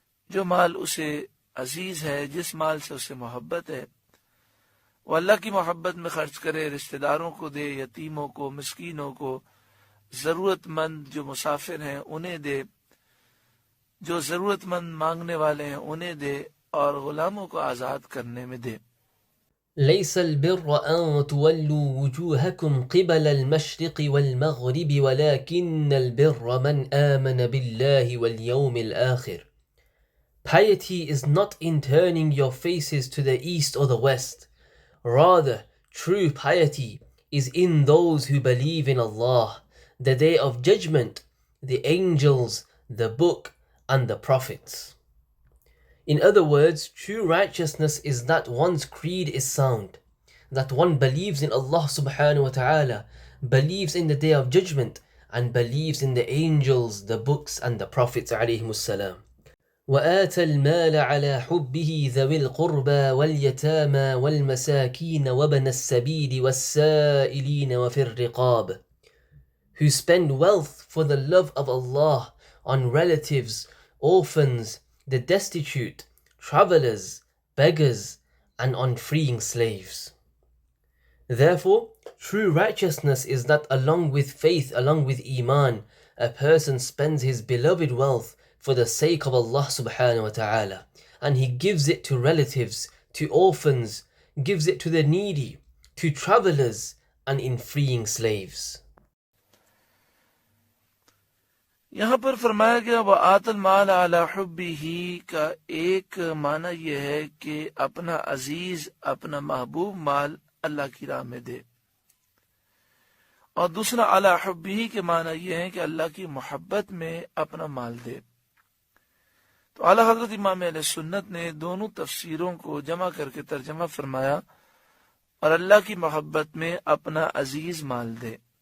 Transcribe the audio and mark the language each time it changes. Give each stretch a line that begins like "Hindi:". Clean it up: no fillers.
Urdu: جو مال اسے عزیز ہے، جس مال سے اسے محبت ہے، وہ اللہ کی محبت میں خرچ کرے، رشتہ داروں کو دے، یتیموں کو، مسکینوں کو، ضرورت مند جو مسافر ہیں انہیں دے، جو ضرورت مند مانگنے والے ہیں انہیں دے، اور غلاموں کو آزاد کرنے میں دے۔
Arabic: ليس البر أن تولوا وجوهكم قبل المشرق والمغرب ولكن البر من آمن بالله واليوم الآخر.
English: Piety is not in turning your faces to the east or the west. Rather, true piety is in those who believe in Allah, the Day of Judgment, the angels, the Book, and the Prophets. In other words, true righteousness is that one's creed is sound, that one believes in Allah subhanahu wa ta'ala, believes in the Day of Judgment, and believes in the angels, the books, and the Prophets alayhimus salam.
Arabic: وآتى المال على حبه ذوي القربى واليتامى والمساكين وابن السبيل والسائلين وفي الرقاب.
English: Who spend wealth for the love of Allah on relatives, orphans, the destitute, travelers, beggars, and on freeing slaves. Therefore, true righteousness is that along with faith, along with Iman, a person spends his beloved wealth for the sake of Allah subhanahu wa ta'ala, and he gives it to relatives, to orphans, gives it to the needy, to travelers, and in freeing slaves.
Urdu: یہاں پر فرمایا گیا
Arabic: وَآتَ الْمَالَ عَلَى حُبِّهِ
Urdu: کا ایک معنی یہ ہے کہ اپنا عزیز، اپنا محبوب مال اللہ کی راہ میں دے، اور دوسرا
Arabic: عَلَى حُبِّهِ
Urdu: کے معنی یہ ہے کہ اللہ کی محبت میں اپنا مال دے۔ تو اعلیٰ حضرت امام اہل سنت نے دونوں تفسیروں کو جمع کر کے ترجمہ فرمایا، اور اللہ کی محبت میں اپنا عزیز مال دے۔